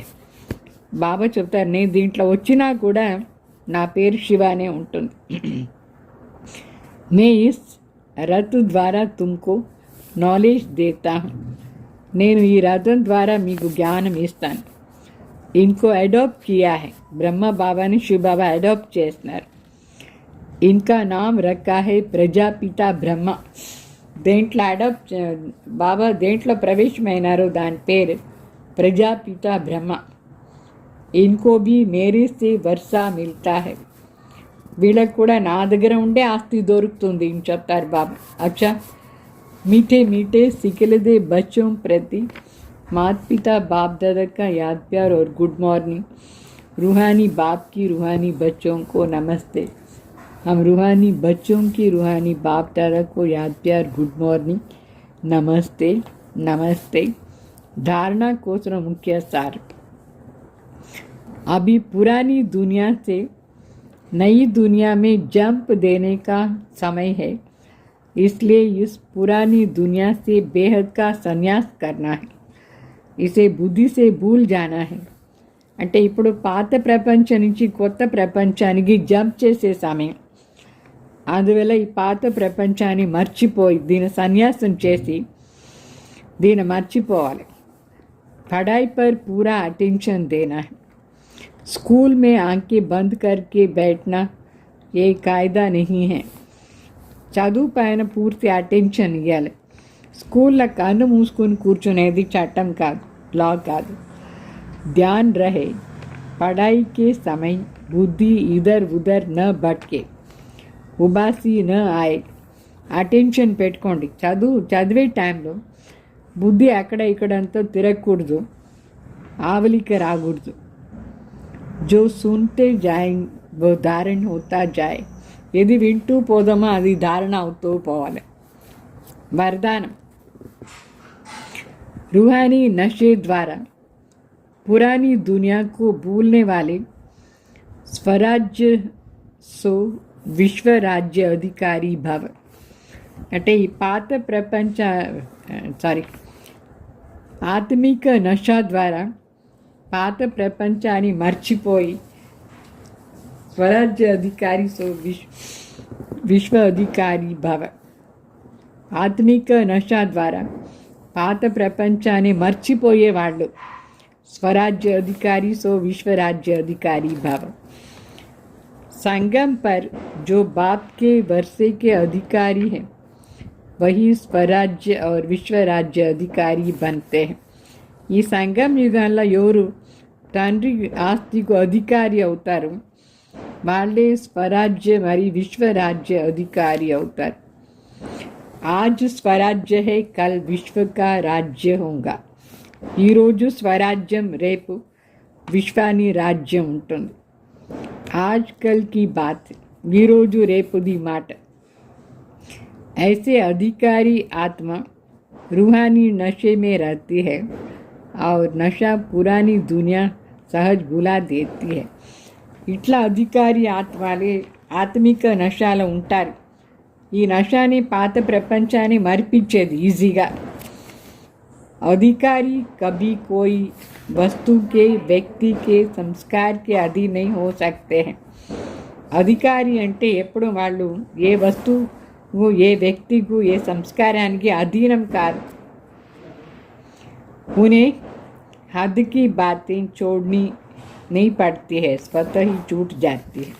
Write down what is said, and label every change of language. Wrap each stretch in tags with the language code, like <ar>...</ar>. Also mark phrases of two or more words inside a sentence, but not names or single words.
<te>బాబా చెప్తారు నేను దీంట్లో వచ్చినా కూడా నా పేరు శివానే ఉంటుంది.</te> <hi>मैं इस रथ द्वारा तुमको नॉलेज देता हूँ,</hi> <te>నేను ఈ రథం ద్వారా మీకు జ్ఞానం ఇస్తాను.</te> <hi>इनको अडॉप्ट किया है,</hi> <te>బ్రహ్మ బాబాని శివ బాబా అడాప్ట్ చేస్తున్నారు.</te> <hi>इनका नाम रखा है ప్రజాపిత బ్రహ్మ.</hi> <te>దేంట్లో అడాప్ట్ బాబా దేంట్లో ప్రవేశమైనారో దాని పేరు ప్రజాపిత బ్రహ్మ.</te> <hi>इनको भी मेरे से वर्षा मिलता है,</hi> <te>వీళ్ళకు కూడా నా దగ్గర ఉండే ఆస్తి దొరుకుతుంది అని చెప్తారు బాబా.</te> <hi>అచ్చా, मीठे मीठे सिखलदे बच्चों प्रति माता पिता बाप दादा का याद प्यार और</hi> <en>good morning.</en> <hi>रूहानी बाप की रूहानी बच्चों को नमस्ते. हम रूहानी बच्चों की रूहानी बाप दादा को याद प्यार</hi> <en>good morning,</en> <hi>नमस्ते नमस्ते. धारणा कोसर मुख्य सार. अभी पुरानी दुनिया से नई दुनिया में जंप देने का समय है, इसलिए इस पुरानी दुनिया से बेहद का संन्यास करना है, इसे बुद्धि से भूल जाना है.</hi> <te>అంటే ఇప్పుడు పాత ప్రపంచం నుంచి కొత్త ప్రపంచానికి జంప్ చేసే సమయం. అందువల్ల ఈ పాత ప్రపంచాన్ని మర్చిపోయి దీని సన్యాసం చేసి దీన్ని మర్చిపోవాలి.</te> <hi>पढ़ाई पर पूरा अटेंशन देना है. स्कूल में आंखें बंद करके बैठना ये कायदा नहीं है.</hi> <te>చదువు పైన పూర్తి అటెన్షన్ ఇవ్వాలి. స్కూల్లో కన్ను మూసుకొని కూర్చునేది చట్టం కాదు, లా కాదు.</te> <hi>ध्यान रहे पढ़ाई के समय बुद्धि इधर उधर न भटके, उबासी न आए.</hi> <te>అటెన్షన్ పెట్టుకోండి. చదివే టైంలో బుద్ధి అక్కడ ఇక్కడంతా తిరగకూడదు, ఆవలిక రాకూడదు.</te> <hi>जो सुनते जाए वो धारण होता जाए.</hi> <te>ఏది వింటూ పోదామో అది ధారణ అవుతూ పోవాలి.</te> <hi>वरदान. रूहानी नशे द्वारा पुरानी दुनिया को भूलने वाले स्वराज्य सो विश्व राज्य अधिकारी भव.</hi> <te>అంటే ఈ పాత ప్రపంచ ఆత్మిక నశ ద్వారా పాత ప్రపంచాన్ని మర్చిపోయి స్వరాజ్య అధికారి సో విశ్వ అధికారి భవ. ఆత్మిక నశ ద్వారా పాత ప్రపంచాన్ని మర్చిపోయేవాళ్ళు</te> <hi>स्वराज्य अधिकारी सो विश्व राज्य अधिकारी भव. संगम पर जो बाप के वर्षे के अधिकारी हैं वही स्वराज्य और विश्व राज्य अधिकारी बनते हैं.</hi> <te>ఈ సంగం యుగంలో ఎవరు తండ్రి ఆస్తికు అధికారి అవుతారు వాళ్ళే స్వరాజ్య మరియు విశ్వరాజ్య అధికారి అవుతారు.</te> <hi>आज स्वराज्य है कल विश्व का राज्य होगा.</hi> <te>ఈరోజు స్వరాజ్యం రేపు విశ్వాని రాజ్యం ఉంటుంది.</te> <hi>आजकल की बात</hi> <te>ఈరోజు రేపుది మాట.</te> <hi>ऐसे अधिकारी आत्मा रूहानी नशे में रहती है और नशा पुरानी दुनिया सहज भुला देती है.</hi> <te>ఇట్లా అధికారి ఆత్మలే ఆత్మిక నశాలో ఉంటారు. ఈ నశాని పాత ప్రపంచాన్ని మరిపించేది ఈజీగా.</te> <hi>अधिकारी कभी कोई वस्तु के व्यक्ति के संस्कार के अधीन नहीं हो सकते हैं.</hi> <te>అధికారి అంటే ఎప్పుడు వాళ్ళు ఏ వస్తువు ఏ వ్యక్తికు ఏ సంస్కారానికి అధీనం కాదు.</te> <hi>उन्हें हद की बातें छोड़नी नहीं पड़ती है, स्वतः ही छूट जाती है.</hi>